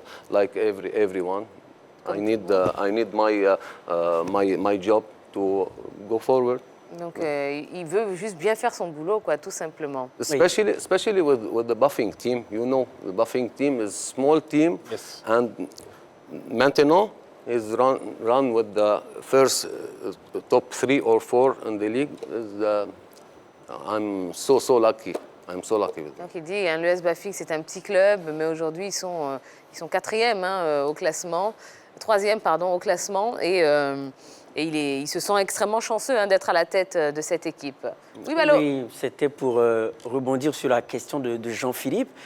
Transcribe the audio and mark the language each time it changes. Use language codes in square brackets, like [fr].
[en] like everyone, I need my job to go forward. [fr] Donc il veut juste bien faire son boulot, quoi, tout simplement. [en] Especially with the Buffing team. You know, the Buffing team is small team, Yes. and maintenant is run with the first top 3 or 4 in the league. I'm so lucky. I'm so lucky with them. [fr] Donc il dit, l'US Buffing c'est un petit club, mais aujourd'hui ils sont quatrième au classement, troisième pardon au classement, et il se sent extrêmement chanceux d'être à la tête de cette équipe. Oui, Malo. Oui, c'était pour rebondir sur la question de Jean-Philippe.